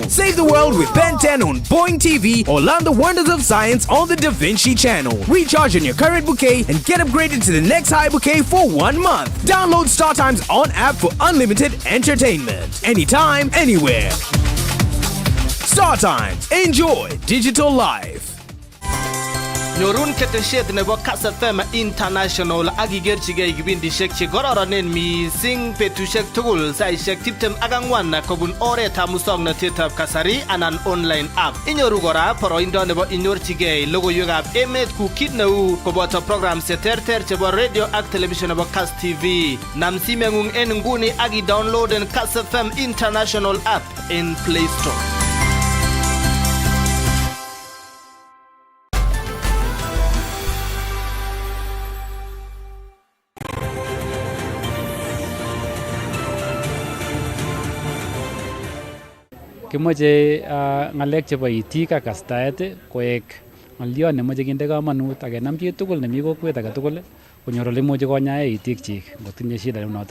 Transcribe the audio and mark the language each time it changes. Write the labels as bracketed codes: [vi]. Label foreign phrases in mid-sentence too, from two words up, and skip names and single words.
[en] Save the world with Ben 10 on Boing TV or learn the wonders of science on the Da Vinci Channel. Recharge on your current bouquet and get upgraded to the next high bouquet for 1 month. Download Star Times on app for unlimited entertainment. Anytime, anywhere. Star Times. Enjoy digital life. [kln] Nyorun keteshet nebo Kass FM International akigerchigei kibindishek che kororonen mising petushek tugul saishek 24 kobun oretab musoknotetab kasari anan [en] online app. [kln] Inyoru kora poroindo nebo inyorchigei logoiywekab emet ku kit neu koboto programs cheterter chebo radio ak television nebo Kass TV. Nam simeng'ung en nguni aki downloaden Kass FM International app in Play Store. Kimoche ngalek chebo itik ak kastaet koek ng'olyon nemoche kinde kamanut ak kenam chi tugul nemi kokwet age tugul konyor ole imuche konyae itik chik ngotinye shida neunoto.